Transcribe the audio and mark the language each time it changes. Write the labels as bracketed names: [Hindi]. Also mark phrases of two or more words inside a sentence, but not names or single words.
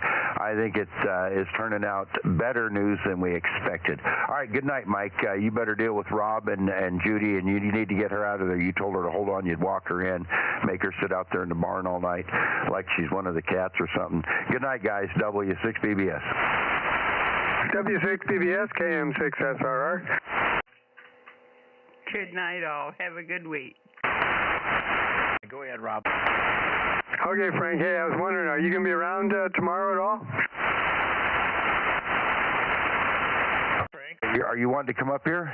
[English] I think it is turning out better news than we expected. All right, good night, Mike. You better deal with Rob and Judy, and you need to get her out of there. You told her to hold on. You'd walk her in, make her sit out there in the barn all night like she's one of the cats or something. Good night, guys. W6BBS. W6BBS, KM6SRR. Good night, all. Have a good week. Go ahead, Rob. Okay, Frank. Hey, I was wondering, are you going to be around tomorrow at all? Are you wanting to come up here?